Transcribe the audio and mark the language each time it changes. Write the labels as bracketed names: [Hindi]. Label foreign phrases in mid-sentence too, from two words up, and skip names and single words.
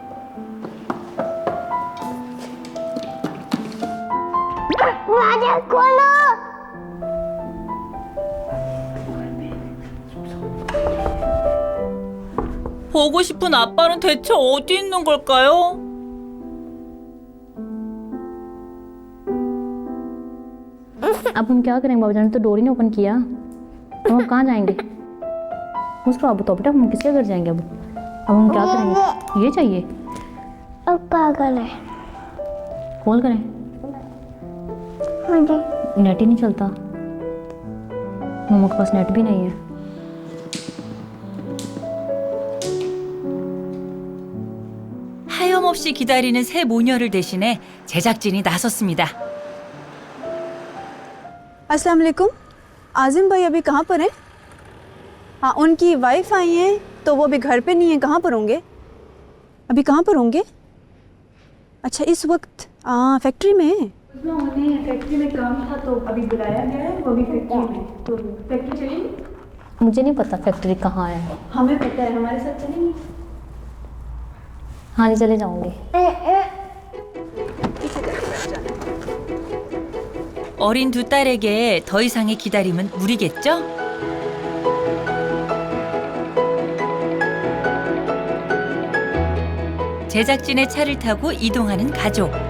[Korean] 맞아, 코너. 보고 싶은 아빠는 대체 어디 있는 걸까요? [Urdu] اب ہم کیا کریں گے بابو جان نے تو ڈور ہی نہیں اوپن کیا اب ہم کہاں جائیں گے مسکرا اب تو بیٹا ہم کس کے گھر جائیں گے اب ہم کیا کریں گے یہ چاہیے اب کیا کریں? کال کریں ہاں جی. نیٹ ہی نہیں چلتا مما کے پاس نیٹ بھی نہیں ہے [Korean] 하염없이 기다리는 새 모녀를 대신해 제작진이 나섰습니다. [Urdu] السلام علیکم۔ عظیم بھائی ابھی کہاں پر ہیں? ہاں، ان کی وائف آئی ہیں تو وہ ابھی گھر پہ نہیں ہے. کہاں پر ہوں گے؟ ابھی کہاں پر ہوں گے? اچھا، اس وقت فیکٹری میں ہے. انہیں فیکٹری میں کام تھا تو ابھی بلایا گیا ہے وہ ابھی فیکٹری میں تو فیکٹری چلیں گے مجھے نہیں پتا فیکٹری کہاں ہے ہمیں پتا ہے، ہمارے ساتھ چلیں گے. ہاں جی چلے جاؤں گی [Korean] 어린 두 딸에게 더 이상의 기다림은 무리겠죠? 제작진의 차를 타고 이동하는 가족.